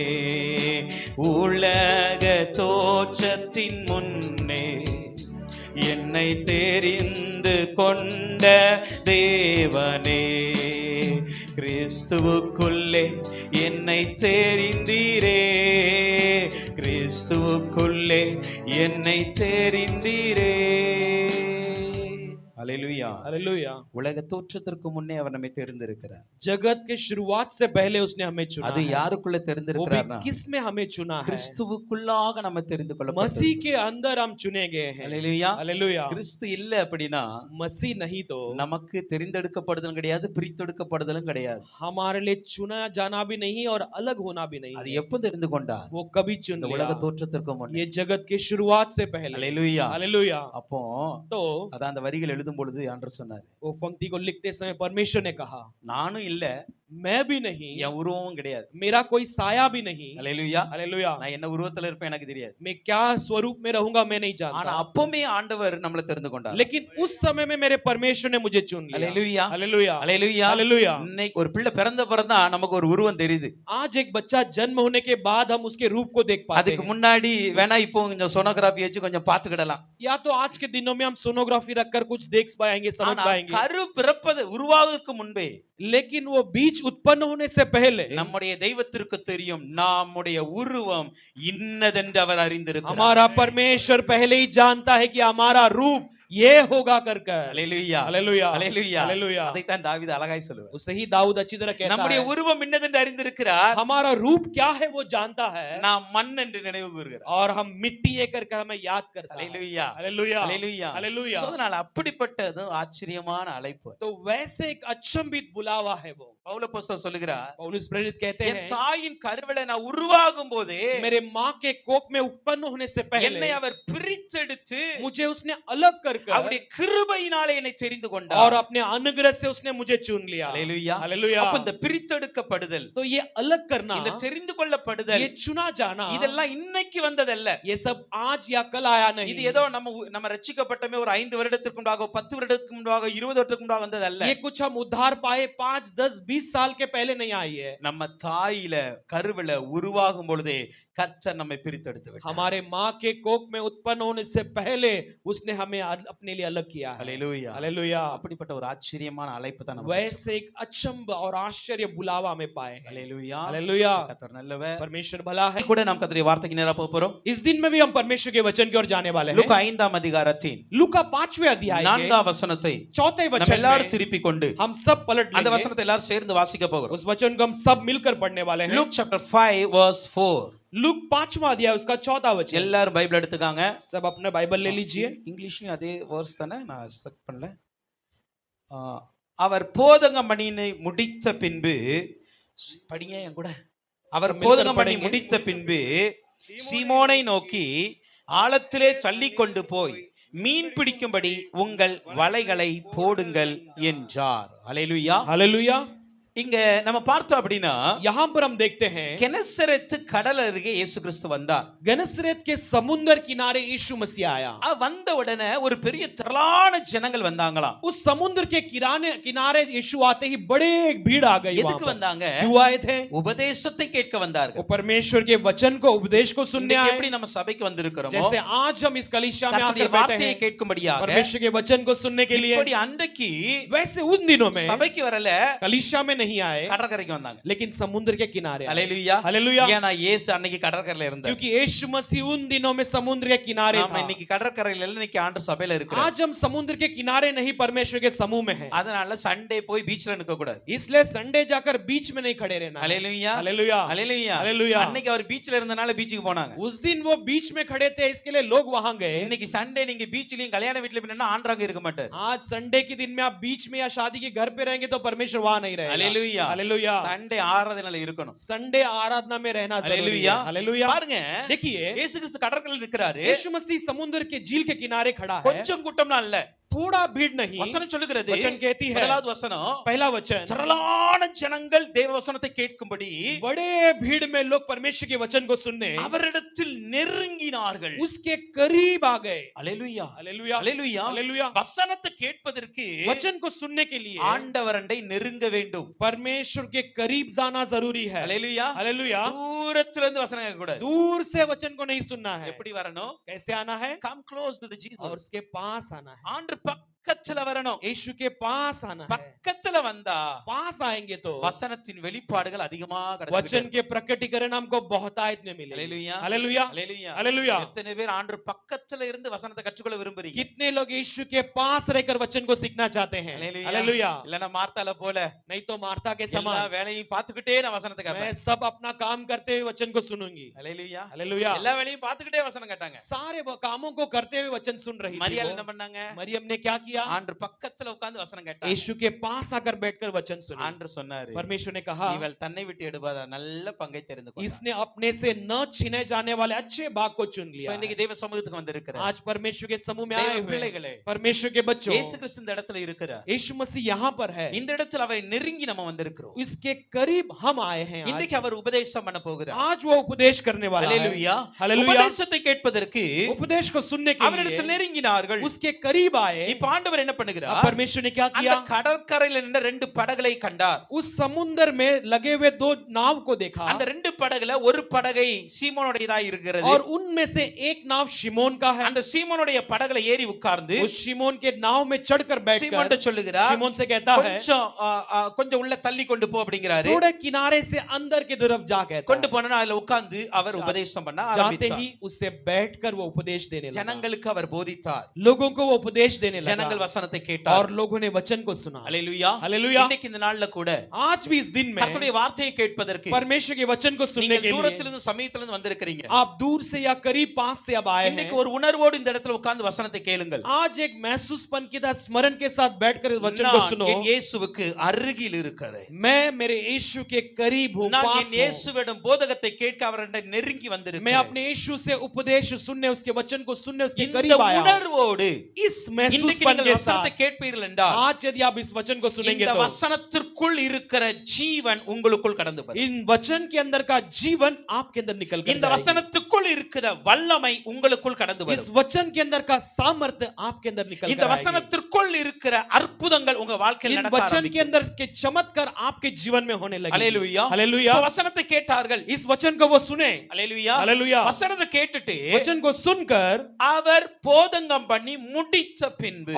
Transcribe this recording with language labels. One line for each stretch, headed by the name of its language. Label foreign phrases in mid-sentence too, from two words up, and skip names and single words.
Tamil: உலக தோற்றத்தின் முன்னே என்னை தெரிந்து கொண்ட தேவனே, கிறிஸ்துவுக்குள்ளே என்னை தெரிந்தீரே, கிறிஸ்துவுக்குள்ளே என்னை தெரிந்தீரே.
Hindi: हालेलुया हालेलुया।
Tamil: உலக தோற்றத்திற்கு முன்னே அவர் நம்மை தெரிந்திருக்கிறார்.
Hindi: जगत के शुरुआत से पहले उसने हमें चुना
Tamil: அது
Hindi: है।
Tamil: யாருக்குள்ள
Hindi: वो भी
Tamil: தெரிந்திருக்கிறார்னா,
Hindi: किस में हमें चुना है?
Tamil: கிறிஸ்துவுக்குள்ளாக நம்ம தெரிந்து கொள்ளப்பட்டோம்.
Hindi: मसीह के अंदर हम चुने गए हैं।
Tamil: ஹalleluya.
Hindi: हालेलुया।
Tamil: கிறிஸ்து இல்ல அப்படினா
Hindi: मसीह नहीं तो
Tamil: நமக்கு தெரிந்தெடுக்கப்படுதலும் கிடையாது, பிரித்தெடுக்கப்படுதலும் கிடையாது.
Hindi: हमारे लिए चुना जाना भी नहीं और अलग होना भी नहीं
Tamil: அது
Hindi: है।
Tamil: எப்ப தெரிந்து கொண்டார்?
Hindi: वो कभी चुन
Tamil: இந்த
Hindi: लिया,
Tamil: உலக தோற்றத்திற்கு முன்னே.
Hindi: ये जगत के शुरुआत से पहले।
Tamil: ஹalleluya.
Hindi: हालेलुया।
Tamil: அப்போ
Hindi: तो
Tamil: அதான் அந்த வரிகள் எழுதும் பொழுது ஆண்டவர் சொன்னார்,
Hindi: वो पंक्ति को लिखते समय परमेश्वर ने कहा,
Tamil: நானும் இல்ல,
Hindi: मैं भी नहीं,
Tamil: என் உருவமும் கிடையாது.
Hindi: मेरा कोई साया भी नहीं।
Tamil: ஹalleluya.
Hindi: हालेलुया।
Tamil: நான் என்ன உருவத்துல இருப்பேன் எனக்கு தெரியாது.
Hindi: मैं क्या स्वरूप में रहूंगा मैं नहीं
Tamil: ஆனா
Hindi: जानता,
Tamil: அப்பமே ஆண்டவர் நம்மளை தெரிந்து கொண்டார்.
Hindi: लेकिन उस समय में मेरे परमेश्वर ने मुझे चुन लिया।
Tamil: ஹalleluya.
Hindi: हालेलुया।
Tamil: ஹalleluya.
Hindi: हालेलुया।
Tamil: இன்னைக்கு ஒரு பிள்ளை பிறந்தா நமக்கு ஒரு உருவம் தெரியுது.
Hindi: आज एक बच्चा जन्म होने के बाद हम उसके रूप को देख पाते
Tamil: அதுக்கு
Hindi: हैं।
Tamil: முன்னாடி வேணா இப்போ கொஞ்சம் சோனோகிராஃபி வச்சு கொஞ்சம் பாத்துக்கிடலாம்.
Hindi: या तो आज के दिनों में हम सोनोग्राफी रखकर कुछ देख पाएंगे, समझ
Tamil: ஆனா
Hindi: पाएंगे,
Tamil: கரு பிறப்பது உருவாகுவதற்கு முன்பே
Hindi: लेकिन वो बीज उत्पन्न होने से पहले
Tamil: நம்முடைய தெய்வத்திற்கு தெரியும் நம்முடைய உருவம் இன்னதென்று அவர் அறிந்திருக்கிறார்.
Hindi: हमारा परमेश्वर पहले ही जानता है कि हमारा रूप ये होगा कर कर।
Tamil: ஹalleluya.
Hindi: हालेलुया।
Tamil: ஹalleluya.
Hindi: हालेलुया।
Tamil: அதை தான் தாவீது அழகாய் சொல்லுவார்.
Hindi: उसे ही दाऊद अच्छी तरह कहता
Tamil: நம்முடைய
Hindi: है,
Tamil: உருவம் இன்னதென்று அறிந்திருக்கிறார்,
Hindi: हमारा रूप क्या है वो जानता है,
Tamil: நாம் மண் என்று நினைவு கூறுகிறார்.
Hindi: और हम मिट्टी ये कर कर हमें याद करता है।
Tamil: ஹalleluya.
Hindi: हालेलुया।
Tamil: ஹalleluya.
Hindi: हालेलुया।
Tamil: சோ அதனால அப்படிப்பட்ட ஆச்சரியமான அழைப்பு.
Hindi: तो वैसे एक अचंभित बुलावा है वो।
Tamil: பவுலப்போஸ்தலர் சொல்லுகிறார்,
Hindi: पौलुस प्रेरित कहते
Tamil: என்
Hindi: हैं
Tamil: தாயின் கருவில நான் உருவாகும் போதே
Hindi: मेरे माँ के कोख में उत्पन्न होने से
Tamil: என்னை
Hindi: पहले
Tamil: அவர் பிரித்தெடுத்து
Hindi: मुझे उसने अलग कर
Tamil: அவருடைய கிருபையினாலே என்னை தெரிந்து
Hindi: और
Tamil: கொண்டார்.
Hindi: अपने अनुग्रह से उसने मुझे चुन लिया
Tamil: ஹalleluya.
Hindi: हालेलुया
Tamil: அப்ப இந்த பிரித்தெடுக்கப்படுதல்,
Hindi: तो ये अलग करना
Tamil: இந்த தெரிந்து கொள்ளப்படுதல்,
Hindi: ये चुना जाना
Tamil: இதெல்லாம் இன்னைக்கு வந்ததல்ல.
Hindi: ये सब आज या कल आया
Tamil: இது
Hindi: नहीं
Tamil: ஏதோ நம்ம ரட்சிக்கப்பட்டமே ஒரு 5 வருடத்துக்கு முன்பாக 10 வருடத்துக்கு முன்பாக 20 வருடத்துக்கு முன்பாக வந்ததல்ல.
Hindi: ये कुछ हम उद्धार पाए 5 10 20 साल के पहले नहीं आई है
Tamil: நம்ம தாயில கருவில உருவாகும் பொழுதே கர்த்தர் நம்மை பிரித்தெடுத்து விட்டார்.
Hindi: हमारे माँ के कोख में उत्पन्न होने से पहले उसने हमें अपने लिए अलग किया है
Tamil: ஹalleluya.
Hindi: हालेलुया
Tamil: அப்படிப்பட்ட ஒரு ஆச்சரியமான அழைப்பு தான் நமக்கு.
Hindi: वैसे एक अचंभ और आश्चर्य बुलावा में पाए हैं
Tamil: ஹalleluya.
Hindi: हालेलुया
Tamil: கர்த்தர் நல்லவர்.
Hindi: परमेश्वर भला है
Tamil: கூட நாம் கர்த்தருடைய வார்த்தைக்கு நேரா போறோம்.
Hindi: इस दिन में भी हम परमेश्वर के वचन की ओर जाने वाले हैं
Tamil: லூக்கா 5ஆம் அதிகாரத்தின்
Hindi: लूका 5वें अध्याय के
Tamil: 4ஆம் வசனத்தை
Hindi: 4थे
Tamil: நம்ம
Hindi: वचन
Tamil: எல்லாரும்
Hindi: में
Tamil: திருப்பி கொண்டு
Hindi: हम सब पलट
Tamil: அந்த
Hindi: लेंगे
Tamil: வசனத்தை எல்லாரும் சேர்ந்து வாசிக்க போகிறோம்.
Hindi: उस वचन को हम सब मिलकर पढ़ने वाले हैं
English: Luke chapter 5 verse 4.
Hindi: लूक 5वां अध्याय उसका 4था वचन
Tamil: எல்லாரும் பைபிள் எடுத்துக்காங்க.
Hindi: सब अपने बाइबल ले लीजिए
Tamil: இங்கிலீஷ்லயும் அதே வேர்ஸ் தானே, நான் செக் பண்ணல. அவர் போதகம் பண்ணினை முடித்த பின்பு படிங்க என் கூட. அவர் போதகம் பண்ணி முடித்த பின்பு சீமோனை நோக்கி ஆழத்திலே தள்ளி கொண்டு போய் மீன் பிடிக்கும்படி உங்கள் வலைகளை போடுங்கள் என்றார். ஹalleluya.
Hindi: हालेलुया
Tamil: இங்க நம்ம பார்த்தோம் அப்படின்னா
Hindi: यहाँ पर हम देखते हैं
Tamil: கெனசரேத்து கடல் அருகே இயேசு கிறிஸ்து வந்தார்.
Hindi: गनसरेत के समुद्र किनारे यीशु मसीह आया
Tamil: வந்த உடனே ஒரு பெரிய திரளான ஜனங்கள் வந்தாங்களாம்.
Hindi: उस समुद्र के किनारे यीशु आते ही बड़े एक भीड़ आ गई वहां
Tamil: எதுக்கு
Hindi: पर।
Tamil: வந்தாங்க?
Hindi: क्यों आए थे?
Tamil: உபதேசத்தை கேட்க
Hindi: वो
Tamil: வந்தார்கள்.
Hindi: परमेश्वर के वचन को उपदेश को सुनने
Tamil: இன்னைக்கு
Hindi: आए
Tamil: எப்படி நம்ம சபைக்கு வந்திருக்கிறோமோ
Hindi: जैसे आज हम इस कलीसिया में
Tamil: கர்த்தருடைய
Hindi: आकर बैठे
Tamil: வார்த்தையை
Hindi: हैं
Tamil: கேட்கும்படியாக
Hindi: परमेश्वर के वचन को सुनने के लिए
Tamil: இப்படி அன்றைக்கு
Hindi: वैसे उन दिनों में
Tamil: சபைக்கு வரல,
Hindi: कलीसिया में नहीं आए
Tamil: கடற்கரைக்கு வந்தாங்க.
Hindi: लेकिन समुद्र के किनारे आए।
Tamil: ஹalleluya.
Hindi: हालेलुया
Tamil: ஏன்னா இயேசு அன்னைக்கு கடற்கரையில இருந்தார்.
Hindi: क्योंकि यीशु मसीह उन दिनों में समुद्र के किनारे
Tamil: நாம
Hindi: था
Tamil: இன்னைக்கு கடற்கரையில இல்ல, இன்னைக்கு ஆண்டவர் சபையில இருக்கிறார்.
Hindi: आज हम समुद्र के किनारे नहीं परमेश्वर के समूह में हैं
Tamil: அதனால சண்டே போய் பீச்ல நிக்க கூடாது.
Hindi: इसलिए संडे जाकर बीच में नहीं खड़े रहना है।
Tamil: ஹalleluya.
Hindi: हालेलुया
Tamil: ஹalleluya.
Hindi: हालेलुया
Tamil: அன்னைக்கு அவர் பீச்ல இருந்தனால பீச்சுக்கு போனாங்க.
Hindi: उस दिन वो बीच में खड़े थे इसके लिए लोग वहां गए
Tamil: இன்னைக்கு சண்டே நீங்க பீச்லயும் கல்யாண வீட்ல போனா ஆண்டவங்க இருக்க மாட்டார்.
Hindi: आज संडे के दिन में आप बीच में या शादी के घर पे रहेंगे तो परमेश्वर वहां नहीं रहेगा
Tamil: ஹalleluya.
Hindi: हालेलुया
Tamil: சண்டே ஆராதனையில இருக்கணும்.
Hindi: संडे आराधना में रहना जरूरी है हालेलुया. हालेलुया
Tamil: பாருங்க,
Hindi: देखिए
Tamil: இயேசு கிறிஸ்து கடற்கரையில் நிற்கிறாரு.
Hindi: यीशु मसीह समुद्र के झील के किनारे खड़ा है
Tamil: கொஞ்சம் கூட்டம்னா இல்ல,
Hindi: थोड़ा भीड़ नहीं
Tamil: வசனம் சொல்லுகிறது.
Hindi: वचन कहती है
Tamil: முதலாவது வசனம்,
Hindi: पहला वचन
Tamil: திரளான ஜனங்கள் தேவ வசனத்தை கேட்கும்படி
Hindi: बड़े भीड़ में लोग परमेश्वर के वचन को सुनने
Tamil: அவரிடத்தில் நெருங்கினார்கள்.
Hindi: उसके करीब आ गए
Tamil: அல்லேலூயா.
Hindi: हालेलुया
Tamil: அல்லேலூயா.
Hindi: हालेलुया
Tamil: வசனத்தை கேட்பதற்கு
Hindi: वचन को सुनने के लिए
Tamil: ஆண்டவரண்டை நெருங்க வேண்டும்.
Hindi: परमेश्वर के करीब जाना जरूरी है
Tamil: அல்லேலூயா.
Hindi: हालेलुया
Tamil: தூரத்துல இருந்து வசனம் கேட்க கூடாது.
Hindi: दूर से वचन को नहीं सुनना है
Tamil: எப்படி வரணும்?
Hindi: कैसे आना है
English: come close to the
Hindi: और
English: ஜீசஸ்.
Hindi: उसके पास आना है
Tamil: ஆண்டு பக்கத்துல வரணும்.
Hindi: यीशु के पास आना है
Tamil: பக்கத்துல வந்தா
Hindi: पास आएंगे तो
Tamil: வசனத்தின் வெளிப்பாடுகள் அதிகமா
Hindi: वचन के प्रकटीकरण हमको बहुतायत में मिलेगी
Tamil: அல்லேலூயா.
Hindi: हालेलुया
Tamil: அல்லேலூயா.
Hindi: हालेलुया
Tamil: எத்தனை பேர் ஆண்டு பக்கத்துல இருந்து வசனத்தை கற்றுக்கொள்ள விரும்புறீங்க?
Hindi: कितने लोग यीशु के पास रहकर वचन को सीखना चाहते हैं
Tamil: அல்லேலூயா.
Hindi: हालेलुया
Tamil: இல்லனா மார்த்தால போல
Hindi: नहीं तो मार्था के
Tamil: எல்லா
Hindi: समान
Tamil: வேலையும் பார்த்துக்கிட்டே நான் வசனத்தை
Hindi: मैं
Tamil: கேட்பேன்.
Hindi: सब अपना काम करते हुए वचन को सुनूंगी
Tamil: அல்லேலூயா.
Hindi: हालेलुया
Tamil: எல்லா வேலையும் பார்த்துக்கிட்டே வசனம் கேட்டாங்க.
Hindi: सारे वो कामों को करते हुए वचन सुन रही थी
Tamil: மரியாள்
Hindi: वो।
Tamil: என்ன பண்ணாங்க?
Hindi: मरियम ने क्या किया
Tamil: ஆண்டு பக்கத்துல உட்கார்ந்து வசனம் கேட்டாங்க.
Hindi: यीशु के पास आकर बैठकर वचन सुना
Tamil: ஆண்டவர் சொன்னாரு,
Hindi: परमेश्वर ने कहा
Tamil: இவள் தன்னை விட்டு எடுபாத நல்ல பங்கை தெரிந்து கொண்டாள்.
Hindi: इसने अपने से न छीने जाने वाले अच्छे भाग को चुन
Tamil: So,
Hindi: लिया
Tamil: இன்னைக்கு
Hindi: है।
Tamil: தேவ சமூகத்துக்கு வந்திருக்கிறார்.
Hindi: आज परमेश्वर के समूह में
Tamil: தேவ
Hindi: आए हुए हैं।
Tamil: பிள்ளைகளே,
Hindi: परमेश्वर के बच्चों
Tamil: இயேசு கிறிஸ்து இந்த இடத்துல இருக்கிறார்.
Hindi: यीशु मसीह यहाँ पर है
Tamil: இந்த இடத்துல அவரை நெருங்கி நம்ம வந்திருக்கிறோம்.
Hindi: इसके करीब हम आए हैं
Tamil: இன்னைக்கு அவர் உபதேசம் பண்ண போகிறார்.
Hindi: आज वो उपदेश करने वाला है
Tamil: அல்லேலூயா.
Hindi: हालेलुया
Tamil: உபதேசத்தை கேட்பதற்கு
Hindi: उपदेश को सुनने के
Tamil: அவரிடத்தில்
Hindi: लिए
Tamil: நெருங்கினார்கள்.
Hindi: उसके करीब आए
Tamil: இப்ப ஆண்டவர் என்ன
Hindi: अब
Tamil: பண்ணுகிறார்?
Hindi: परमेश्वर ने क्या
Tamil: அந்த
Hindi: किया
Tamil: கடற்கரையில நின்ற ரெண்டு படகுகளை கண்டார்.
Hindi: उस समुद्र में लगे हुए दो नाव को देखा
Tamil: அந்த ரெண்டு படகுல ஒரு படகை சீமோனுடையதா இருக்கிறது.
Hindi: और उनमें से एक नाव शिमोन का है
Tamil: அந்த சீமோனுடைய படகுல ஏறி உட்கார்ந்து
Hindi: उस शिमोन के नाव में चढ़कर
Tamil: சீமோன்ட்ட
Hindi: बैठकर
Tamil: சொல்லுகிறார்,
Hindi: शिमोन से कहता है
Tamil: கொஞ்சம் உள்ள தள்ளி கொண்டு போ அப்படிங்கிறாரு.
Hindi: थोड़े किनारे से अंदर की तरफ जा कहता
Tamil: கொண்டு
Hindi: है
Tamil: போனா அதுல உட்கார்ந்து அவர் உபதேசம் பண்ண
Hindi: जाते
Tamil: ஆரம்பித்தார்.
Hindi: ही उससे बैठकर वो उपदेश देने लगा
Tamil: ஜனங்களுக்கு அவர் போதித்தார்.
Hindi: लोगों को वो उपदेश देने लगा
Tamil: ஜனங்கள் வசனத்தை
Hindi: और
Tamil: கேட்டார்.
Hindi: लोगों ने वचन को सुना.
Tamil: அல்லேலூயா.
Hindi: हालेलुया.
Tamil: இன்னைக்கு இந்த நாள்ல கூட
Hindi: आज भी इस दिन में
Tamil: கர்த்தருடைய வார்த்தையை கேட்பதற்கு
Hindi: परमेश्वर के वचन को सुनने
Tamil: நீங்கள்
Hindi: के लिए
Tamil: தூரத்திலிருந்து சமீபத்திலிருந்து வந்திருக்கிறீங்க.
Hindi: आप दूर से या करीब पास से अब आए हैं.
Tamil: இன்னைக்கு ஒரு உணர்வோடு இந்த இடத்துல உட்கார்ந்து வசனத்தை கேளுங்கள்.
Hindi: आज एक महसूसपन के साथ स्मरण के साथ बैठकर इस वचन को
Tamil: நான்
Hindi: सुनो.
Tamil: என் இயேசுவுக்கு அருகில் இருக்கிறேன்.
Hindi: मैं मेरे यीशु के करीब हूँ,
Tamil: நான்
Hindi: पास
Tamil: என்
Hindi: हूँ.
Tamil: இயேசுவிடம் போதகத்தை கேட்க அவரிடம் நெருங்கி
Hindi: मैं
Tamil: வந்திருக்கிறேன்.
Hindi: अपने यीशु से उपदेश सुनने, उसके वचन को सुनने उसके
Tamil: இந்த
Hindi: करीब आया हूँ.
Tamil: உணர்வோடு
Hindi: इस
Tamil: இன்னைக்கு
Hindi: महसूसपन
Tamil: நீங்கள்
Hindi: के
Tamil: வசனத்தை
Hindi: साथ
Tamil: கேட்பீர்கள் என்றால்
Hindi: आज यदि आप इस वचन को सुनेंगे
Tamil: இந்த
Hindi: तो
Tamil: வசனத்திற்குள் இருக்கிற ஜீவன் உங்களுக்குள் கடந்து வரும்.
Hindi: इन वचन के अंदर का जीवन आपके अंदर निकल कर
Tamil: இந்த
Hindi: जाएगी.
Tamil: வசனத்துக்குள் இருக்கிற வல்லமை உங்களுக்குள் கடந்து
Hindi: इस
Tamil: வரும்.
Hindi: वचन के अंदर का सामर्थ्य आपके अंदर निकल
Tamil: இந்த
Hindi: कर आएगी.
Tamil: வசனத்திற்குள் இருக்கிற அற்புதங்கள் உங்க வாழ்க்கையில்
Hindi: इन
Tamil: நடக்க
Hindi: वचन के
Tamil: ஆரம்பிக்கும்.
Hindi: अंदर के चमत्कार आपके जीवन में होने लगे.
Tamil: அல்லேலூயா.
Hindi: हालेलुया.
Tamil: இப்ப வசனத்தை கேட்டார்கள்.
Hindi: इस वचन को वो सुने.
Tamil: அல்லேலூயா.
Hindi: हालेलुया.
Tamil: வசனத்தை கேட்டுட்டு
Hindi: वचन को सुनकर
Tamil: அவர் போதங்கம் பண்ணி முடித்த பின்பு